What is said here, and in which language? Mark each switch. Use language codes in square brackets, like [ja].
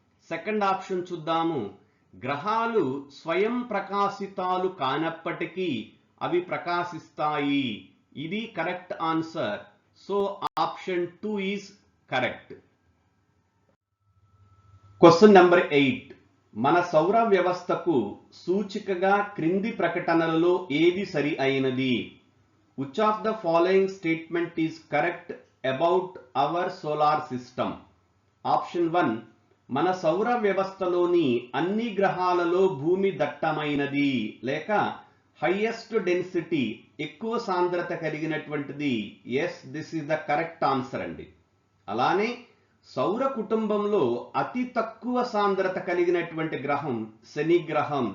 [te] Second option చూద్దాము. గ్రహాలు స్వయం ప్రకాశితాలు కానప్పటికీ అవి ప్రకాశిస్తాయి. [en] ఇది correct answer. So option 2 is correct. [te] Question number 8, మన సౌర వ్యవస్థకు సూచికగా క్రింది ప్రకటనలలో ఏది సరి అయినది? [en] Which of the following statement is correct about our solar system? [te] Option 1, మన సౌర వ్యవస్థలోని అన్ని గ్రహాలలో భూమి దట్టమైనది లేక హైయెస్ట్ డెన్సిటీ, ఎక్కువ సాంద్రత కలిగినటువంటిది. [en] yes, this is the correct answer [te] అండి. అలానే సౌర కుటుంబంలో అతి తక్కువ సాంద్రత కలిగినటువంటి గ్రహం శని గ్రహం.